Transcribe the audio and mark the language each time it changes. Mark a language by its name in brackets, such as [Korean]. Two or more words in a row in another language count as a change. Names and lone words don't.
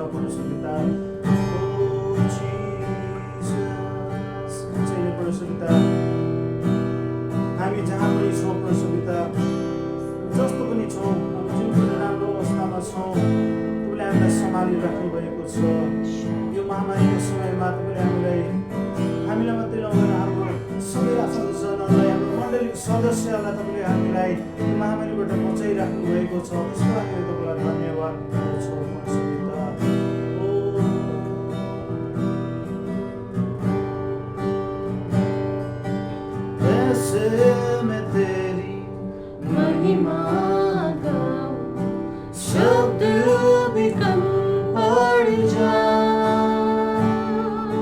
[Nepali] परमेश्वर पिता, साँच्चै नै परमेश्वर पिता, हामी जहाँ पनि छौँ परमेश्वर पिता, जस्तो पनि छौँ, हामी जुन पनि राम्रो अवस्थामा छौँ, तपाईँले हामीलाई सम्हालिराख्नु भएको छ। यो महामारीको समयमा तपाईँले हामीलाई मात्रै नभएर हाम्रो सबै आफन्तजनहरूलाई, हाम्रो मण्डलीको सदस्यहरूलाई तपाईँले हामीलाई यो महामारीबाट बचाइराख्नु भएको छ। त्यसको लागि तपाईँलाई धन्यवाद दिन्छौँ परमेश्वर पिता। [Hindi] कैसे मैं तेरी महिमा गाऊं, शब्द भी कम पड़ जाए।